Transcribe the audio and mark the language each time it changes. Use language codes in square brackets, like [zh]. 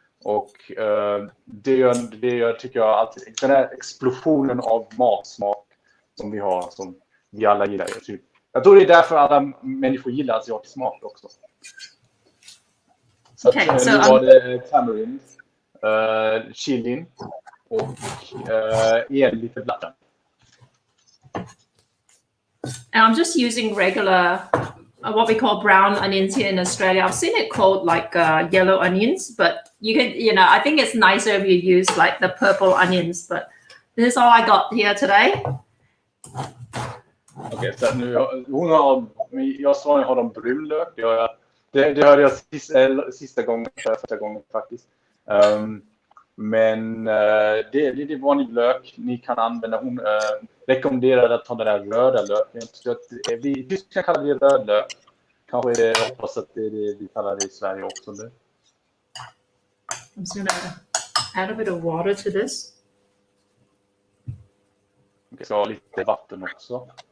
[sv] Och det gör, tycker jag, alltid den här explosionen av matsmak som vi har, som vi alla gillar. Jag tror det är därför alla människor gillar asiatisk mat också. Så okay, nu var det tamarind, chilin och igen lite blatten. [en] And I'm just using regular, what we call brown onions here in Australia. I've seen it called like yellow onions, but you can, I think it's nicer if you use like the purple onions. But this is all I got here today. [sv] Okej, så nu jag sa jag har de brunlök. Det hörde jag första gången faktiskt. Men det är vanlig lök ni kan använda. Hon rekommenderade att ta den där röda löken. Vi kan kalla det rödlök. Kanske det, jag hoppas att det är det vi kallar det i Sverige också. Nu. [en] I'm just gonna add a bit of water to this. [sv] Vi ska ha lite vatten också.